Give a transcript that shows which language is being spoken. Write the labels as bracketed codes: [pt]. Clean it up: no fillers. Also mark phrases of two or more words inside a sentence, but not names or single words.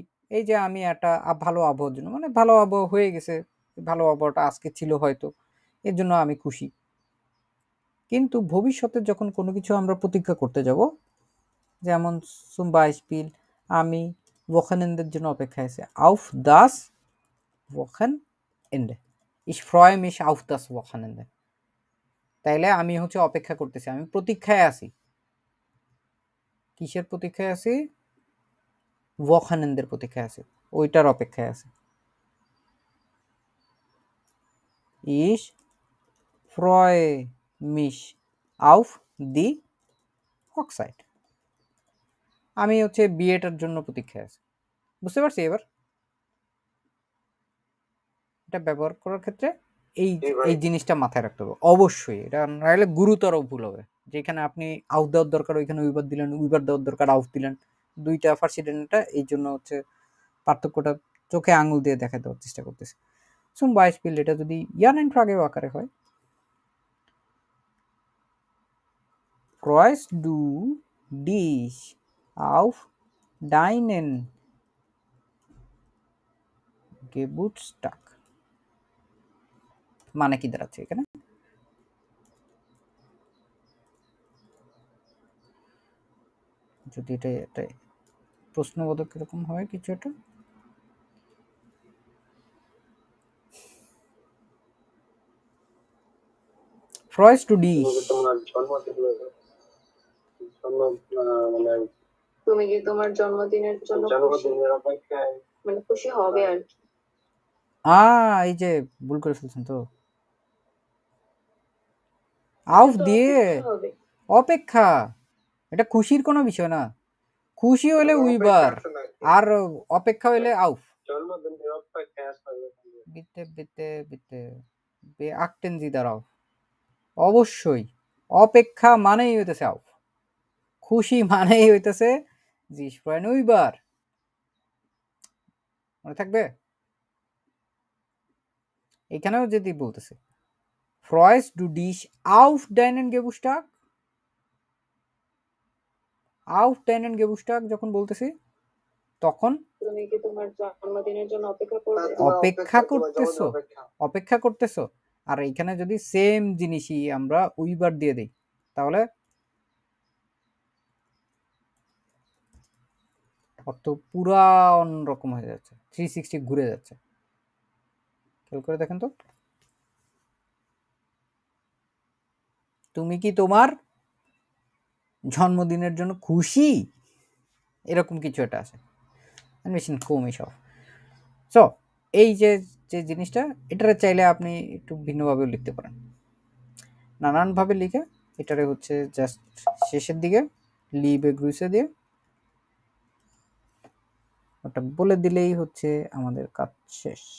[bn] এই যে আমি একটা ভালো আবহাওয়ার জন্য, মানে ভালো আবহাওয়া হয়ে গেছে, ভালো আবহাওয়াটা আজকে ছিল হয়তো, এর জন্য আমি খুশি। কিন্তু ভবিষ্যতে যখন কোনো কিছু আমরা প্রতীক্ষা করতে যাব, যেমন [de] zum Beispiel [bn] আমি Wochenendeর জন্য অপেক্ষায় আছি, [de] auf das Wochenende, ich freue mich auf das Wochenende, [bn] তাইলে আমি হচ্ছে অপেক্ষা করতেছি, আমি প্রতীক্ষায় আছি। কিসের প্রতীক্ষায় আছি? Wochenendeর প্রতীক্ষায় আছি, ওইটার অপেক্ষায় আছি। [de] ich freue mich auf die Hochzeit, [bn] আমি হচ্ছে বিয়েটার জন্য প্রতীক্ষায় আছি। বুঝতে পারছি এবার? এটা ব্যবহার করার ক্ষেত্রে এই জি ভাই। এই জিনিসটা মাথায় রাখতে হবে অবশ্যই। এটা নাহলে গুরুতর ভুল হবে। যেখানে আপনি আউট দেওয়ার দরকার ওইখানে উইবার দিলেন, উইবার দেওয়ার দরকার আউট দিলেন। ২ টা ফার্সি টেন্ডেন্টটা এই জন্য হচ্ছে পার্থক্যটা চোখে আঙুল দিয়ে দেখাতে দেওয়ার চেষ্টা করতেছে। [de] Zum Beispiel [bn] এটা যদি [de] Ja Nein Frage [bn] আকারে হয়, [de] freust du dich auf deinen Geburtstag? [bn] মানে কি দাঁড়াচ্ছে এখানে? যদি এটা প্রশ্নবোধক এরকম হয় কিছু একটা, [de] freust du dich [bn] তুমি কি তোমার মানে তুমি কি তোমার জন্মদিনের জন্য জন্মদিনের অপেক্ষায় মানে খুশি হবে আর কি। এই যে ভুল করে ফেলছেন তো। auf এটা তো দিয়ে অপেক্ষা হবে। অপেক্ষা, এটা খুশির কোনো বিষয় না। খুশি হইলে মানে উইবার অপেক্ষা আছে নাকি? আর অপেক্ষা হইলে আউফ। জন্মদিনের অপেক্ষায় আসলে [de] bitte bitte bitte beachten Sie darauf, [bn] অবশ্যই অপেক্ষা মানেই হইতেছে আউফ, খুশি মানেই হইতেছে [de] sich freuen über। [bn] মনে থাকবে? এখানেও যদি বলতেছে [de] freust du dich auf deinen Geburtstag, auf deinen Geburtstag [bn] যখন বলতেছি তখন তুমি কি তোমার জন্মদিনের জন্য অপেক্ষা করবে? অপেক্ষা করতেছো, অপেক্ষা করতেছো। আর এখানে যদি সেম জিনিসই আমরা উইবার দিয়ে দিই তাহলে অর্থ পুরা অন্যরকম হয়ে যাচ্ছে, 360 ঘুরে যাচ্ছে। খেয়াল করে দেখেন তো, তুমি কি তোমার জন্মদিনের জন্য খুশি, এরকম কিছু একটা আছে। [de] ein bisschen komisch auch। [bn] সো এই যে যে জিনিসটা, এটারে চাইলে আপনি একটু ভিন্নভাবেও লিখতে পারেন, নানানভাবে লিখে এটারে হচ্ছে জাস্ট শেষের দিকে [de] Liebe Grüße [bn] দিয়ে ওটা বলে দিলেই হচ্ছে আমাদের কাজ শেষ।